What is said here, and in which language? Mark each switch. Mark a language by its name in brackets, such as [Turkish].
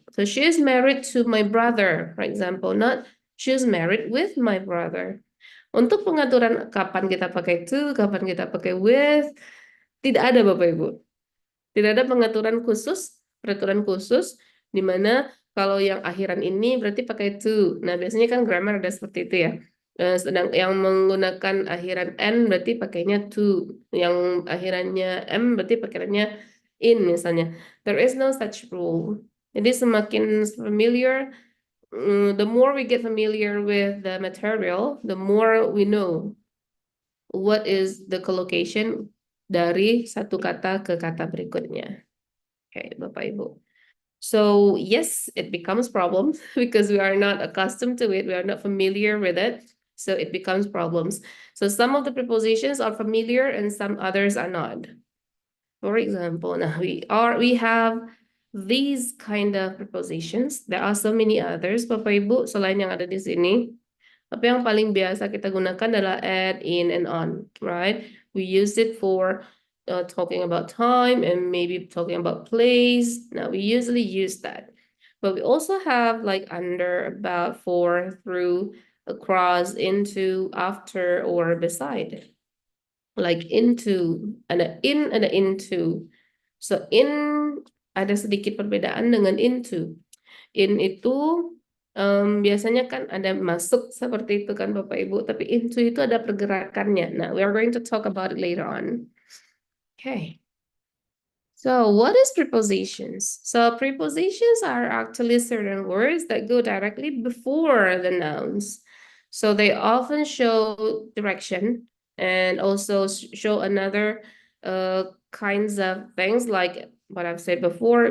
[English] So she is married to my brother, for example, not she is married with my brother. [Indonesian] Untuk pengaturan kapan kita pakai to, kapan kita pakai with, tidak ada Bapak Ibu. Tidak ada pengaturan khusus, peraturan khusus, di mana kalau yang akhiran ini berarti pakai to. Nah, biasanya kan grammar ada seperti itu ya. Sedang yang menggunakan akhiran n berarti pakainya to. Yang akhirannya m berarti pakainya in misalnya. [English] There is no such rule. [Indonesian] Jadi semakin familiar, [English] the more we get familiar with the material, the more we know what is the collocation [Indonesian] dari satu kata ke kata berikutnya. Okay, Bapak Ibu. [English] So yes, it becomes problem because we are not accustomed to it. We are not familiar with it. So it becomes problems. So some of the prepositions are familiar and some others are not. For example, now we have these kind of prepositions. There are so many others, [Indonesian] Bapak Ibu, selain yang ada di sini. Tapi yang paling biasa kita gunakan adalah at, in, and on, right? [English] We use it for talking about time and maybe talking about place. Now we usually use that. But we also have like under, about, for, through, across, into, after, or beside. Like into, ada in, ada into. [Indonesian] So in ada sedikit perbedaan dengan into. In itu biasanya kan ada masuk seperti itu kan Bapak Ibu, tapi into itu ada pergerakannya. [English] Nah, we are going to talk about it later on. Okay. So what is prepositions? So prepositions are actually certain words that go directly before the nouns. So they often show direction and also show another kinds of things like what I've said before.